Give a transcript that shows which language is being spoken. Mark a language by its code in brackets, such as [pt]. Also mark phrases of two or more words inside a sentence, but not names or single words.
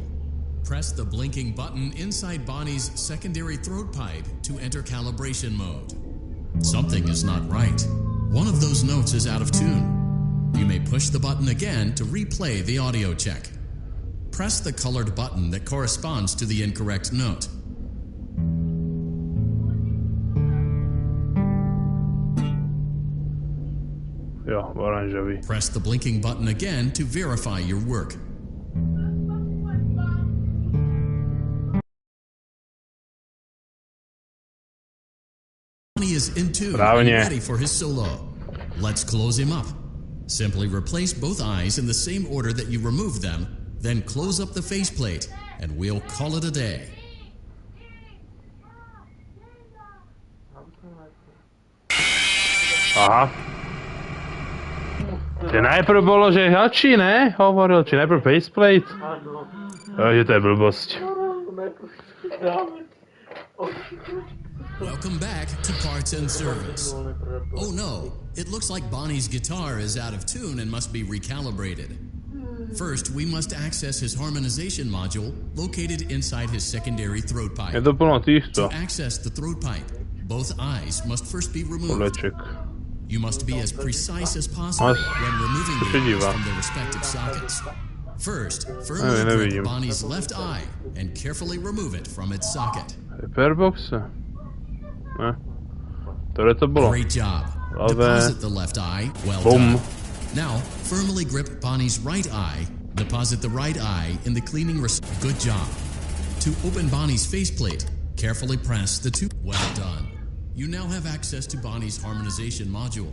[en] Press the blinking button inside Bonnie's secondary throat pipe to enter calibration mode. Something is not right. One of those notes is out of tune. You may push the button again to replay the audio check. Press the colored button that corresponds to the incorrect note. [sk] Jo, oranžový. [en] Press the blinking button again to verify your work. Bonnie is in tune and ready for his solo. Let's close him up. Simply replace both eyes in the same order that you removed them, then close up the faceplate, and we'll call it a day. Aha. [sk] Že najprv bolo, že hači, ne? Hovoril, či najprv faceplate? Áno. Že to je blbosť. [en] Welcome back to Parts and Service. Oh no, it looks like Bonnie's guitar is out of tune and must be recalibrated. First, we must access his harmonization module located inside his secondary throat pipe. [sk] Je to plno týchto. [en] To access the throat pipe, both eyes must first be removed. [cs] Koleček. [en] You must be as precise as possible when removing the eyes from their respective sockets. First, firmly grip Bonnie's left eye and carefully remove it from its socket. [sk] Hyperboxe? Ne. Ktoré to bolo? [en] Great job. Love. Deposit the left eye. Well Boom. done. Now, firmly grip Bonnie's right eye. Deposit the right eye in the cleaning Good job. To open Bonnie's faceplate, carefully press the two. Well done. You now have access to Bonnie's harmonization module.